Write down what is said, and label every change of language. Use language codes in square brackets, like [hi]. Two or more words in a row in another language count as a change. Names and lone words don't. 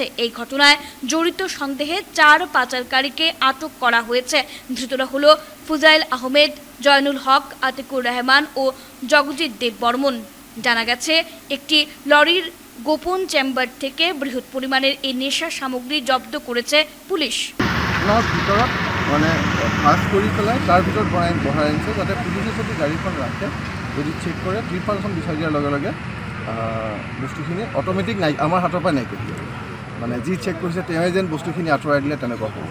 [bn] এই ঘটনায় জড়িত সন্দেহে 4 পাচারকারীকে আটক করা হয়েছে। ধৃতরা হলো ফুজাইল আহমেদ, জয়নুল হক, আতিকুর রহমান ও জগজিৎ দেব বর্মন। জানা গেছে একটি লরির গোপন চেম্বার থেকে বৃহৎ পরিমাণের এই নেশা সামগ্রী জব্দ করেছে পুলিশ। [as] ভিতৰত মানে ফাঁস কৰি পেলাই তাৰ ভিতৰত বঢ়াই আনিছে যাতে পুলিচে যদি গাড়ীখন ৰাখে যদি চেক কৰে ট্ৰিপালখন বিচাৰি দিয়াৰ লগে লগে বস্তুখিনি অট'মেটিক নাই আমাৰ হাতৰ পৰা নাইকিয়া দিয়ে মানে যি চেক কৰিছে তেওঁৱে যেন বস্তুখিনি আঁতৰাই দিলে তেনেকুৱা হ'ব।